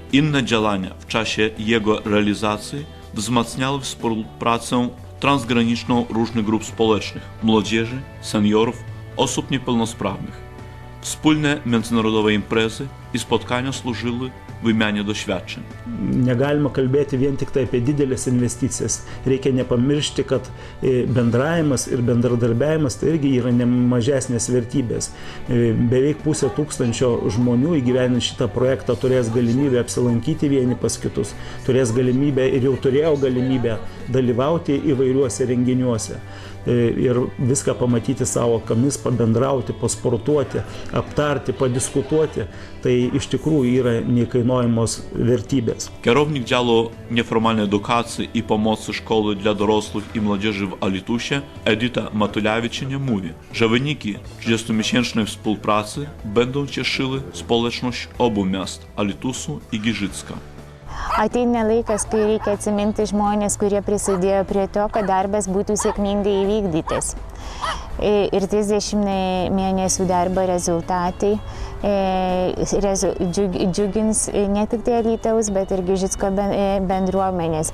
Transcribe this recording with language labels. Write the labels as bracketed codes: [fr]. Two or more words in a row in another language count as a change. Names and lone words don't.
[pl] Inne działania w czasie jego realizacji wzmacniały współpracę transgraniczną różnych grup społecznych, młodzieży, seniorów, osób niepełnosprawnych. Wspólne międzynarodowe imprezy i spotkania służyły wymianie doświadczeń. [lt] Negalima kalbėti vien tik tai apie didelės investicijas. Reikia nepamiršti, kad bendravimas ir bendradarbiavimas tai irgi yra nemažesnės vertybės. Beveik 500 žmonių įgyvenint šitą projektą turės galimybę apsilankyti vieni pas kitus, turės galimybę ir jau turėjo galimybę dalyvauti įvairiuose renginiuose. Ir viską pamatyti savo akimis, pabendrauti, pasportuoti, aptarti, padiskutuoti, tai iš tikrųjų yra neįkainojamos vertybės. [pl] Kierownik działu nieformalnej edukacji i pomocy szkoły dla dorosłych i młodzieży w Alytusie Edyta Matulevičienė mówi, że wyniki 30-miesięcznej współpracy będą cieszyły społeczność obu miast Alytusu i Giżycka. [lt] Ateina laikas, kai reikia atsiminti žmonės, kurie prisidėjo prie to, kad darbas būtų sėkmingai įvykdytas. Ir 30 mėnesių darbo rezultatai džiugins ne tik tai Alytaus, bet ir Gižicko bendruomenės.